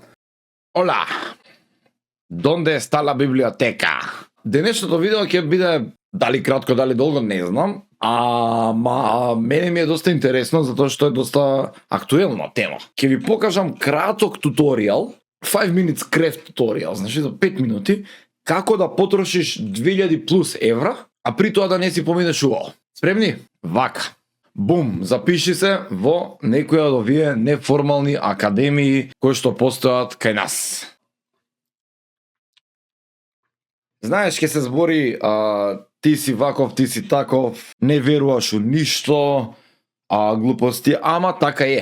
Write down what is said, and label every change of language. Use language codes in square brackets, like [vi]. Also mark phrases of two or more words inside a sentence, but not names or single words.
[es] Hola! Donde está la biblioteca? [mk] Денешното видео ќе биде дали кратко, дали долго, не знам. Мене ми е доста интересно затоа што е доста актуелна тема. Ќе ви покажам краток туторијал, [en] 5 minutes craft tutorial, [mk] значи за 5 минути, како да потрошиш 2000 плюс евра, а при тоа да не си поминеш убаво. Спремни? Вака. Бум, запиши се во некоја од овие неформални академии кои што постојат кај нас. Знаеш, ќе се збори ти си ваков, ти си таков, не веруваш у ништо, глупости, ама така е.